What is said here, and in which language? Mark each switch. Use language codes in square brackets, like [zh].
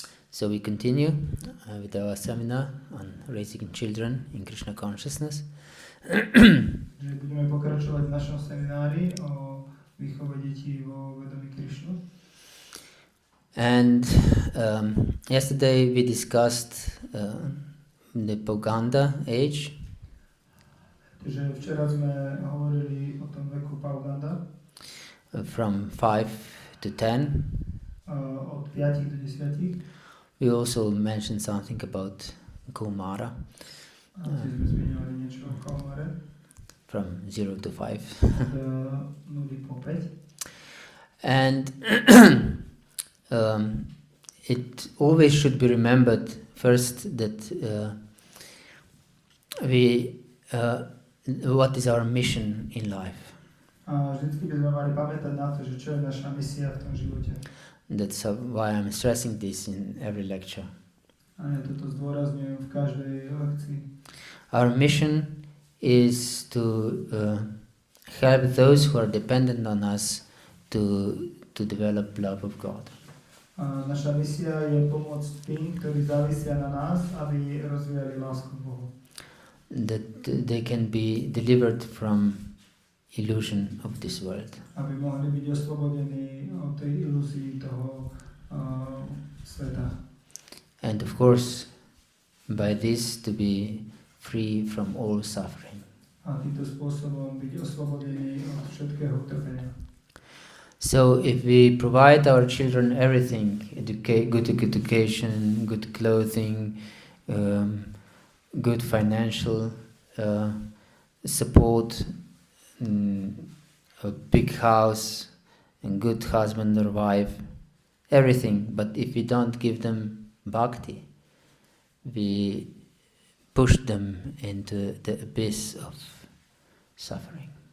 [en] So we continue with our seminar on raising children in Krishna consciousness. [sk] Budeme pokračovať v našom seminári o výchove detí vo vedomí Krišnu. [en] And yesterday we discussed the Pauganda age. [sk] Takže včera sme hovorili o tom veku Pauganda. [en] From 5 to 10. [sk] Od 5 do 10. [en] We also mentioned something about Kumara. [sk] Sme zmiňovali niečo o Kaumare. [en] From 0 to 5. [sk] Od 0 po 5. [en] And it always should be remembered first that what is our mission in life. [sk] A vždycky by sme mali pamätať na to, že čo je naša misia v tom živote. [en] That's why I'm stressing this in every lecture. [sk] A ja toto zdôrazňujem v každej lekcii. [en] Our mission is to help those who are dependent on us to develop love of God. [sk] A naša misia je pomôcť tým, ktorí závisia na nás, aby rozvíjali lásku k Bohu. [en] That they can be delivered from illusion of this world. [sk] Aby mohli byť oslobodení od tej ilúzii toho sveta. [en] And of course, by this to be free from all suffering. [sk] A týmto spôsobom byť oslobodení od všetkého utrpenia. [en] So if we provide our children everything, good education, good clothing, good financial support, a big house, and good husband or wife, everything, but if we don't give them bhakti, we push them into the abyss of suffering.